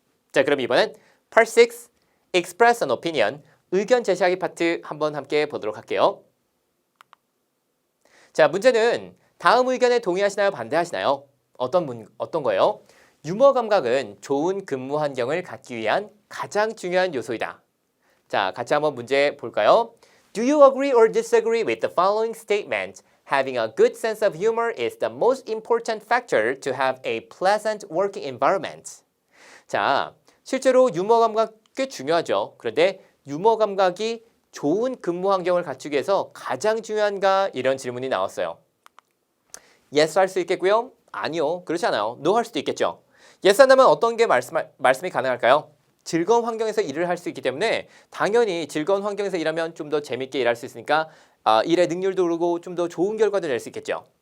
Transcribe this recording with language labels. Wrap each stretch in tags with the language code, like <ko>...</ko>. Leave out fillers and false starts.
<ko>자, 그럼 이번엔 Part 6, Express an Opinion, 의견 제시하기 파트 한번 함께 보도록 할게요. 자, 문제는 다음 의견에 동의하시나요? 반대하시나요? 어떤 거예요? 유머 감각은 좋은 근무 환경을 갖기 위한 가장 중요한 요소이다. 자, 같이 한번 문제 볼까요?</ko> <en>Do you agree or disagree with the following statement? Having a good sense of humor is the most important factor to have a pleasant working environment.</en> <ko>자, 실제로 유머 감각 꽤 중요하죠. 그런데 유머 감각이 좋은 근무 환경을 갖추기 위해서 가장 중요한가? 이런 질문이 나왔어요. Yes 할 수 있겠고요. 아니요. 그렇지 않아요. No 할 수도 있겠죠. Yes 한다면 어떤 게 말씀이 가능할까요? 즐거운 환경에서 일을 할 수 있기 때문에 당연히 즐거운 환경에서 일하면 좀 더 재밌게 일할 수 있으니까 일의 능률도 오르고 좀 더 좋은 결과도 낼 수 있겠죠.</ko>